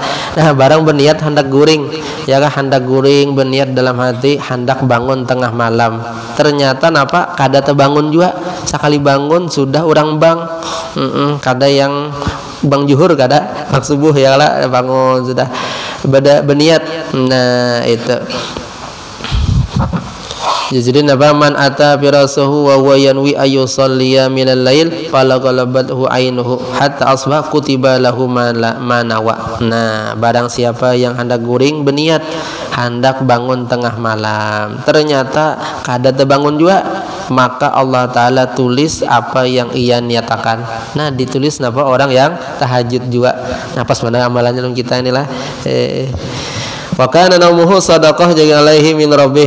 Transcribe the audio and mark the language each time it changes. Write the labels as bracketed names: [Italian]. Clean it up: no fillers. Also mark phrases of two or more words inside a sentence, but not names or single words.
[Banjar] Nah barang berniat hendak guring ya kah, hendak guring berniat dalam hati hendak bangun tengah malam, ternyata napa kada terbangun juga, sekali bangun sudah orang bang. Kada yang bang juhur kada bang subuh ya kah, bangun sudah berniat. Nah itu jadi napa [Arabic] من أتى فراشه وهو ينوي أن يصلي من الليل فغلبته عينه حتى أصبح كتب له ما نوى. [Banjar] Nah barang siapa yang hendak guring berniat hendak bangun tengah malam, ternyata kada terbangun juga, maka Allah Ta'ala tulis apa yang ia niatakan. Nah ditulis napa orang yang tahajud juga. Nah pas mana amalannya kita inilah [Arabic] وكان نومه صدقة جاء عليه من ربه.